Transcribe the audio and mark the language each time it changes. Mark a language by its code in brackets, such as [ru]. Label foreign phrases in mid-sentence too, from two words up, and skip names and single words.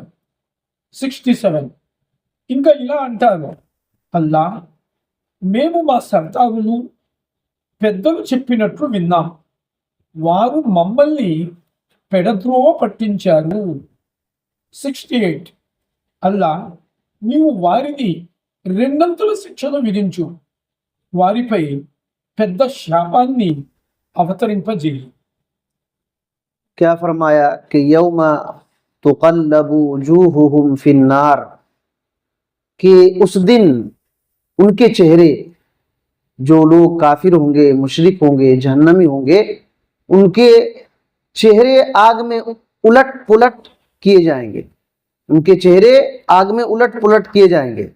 [te] 67 ఇంకా ఇలా అంటారు, అల్లా, మేము మా సర్దారులు పెద్దలు చెప్పినట్లు విన్నాం, వారు మమ్మల్ని పెడద్రోవ పట్టించారు। 68 అల్లా, నీవు వారిని రెండంతల శిక్షను విధించు, వారిపై పెద్ద శాపాన్ని అవతరింపజేయి۔ [ur] کیا فرمایا کہ [ar] یوم تقلب وجوہہم فی النار، [ur] کہ اس دن ان کے چہرے، جو لوگ کافر ہوں گے، مشرک ہوں گے، جہنمی ہوں گے، ان کے چہرے آگ میں الٹ پلٹ کیے جائیں گے، ان کے چہرے آگ میں الٹ پلٹ کیے جائیں گے۔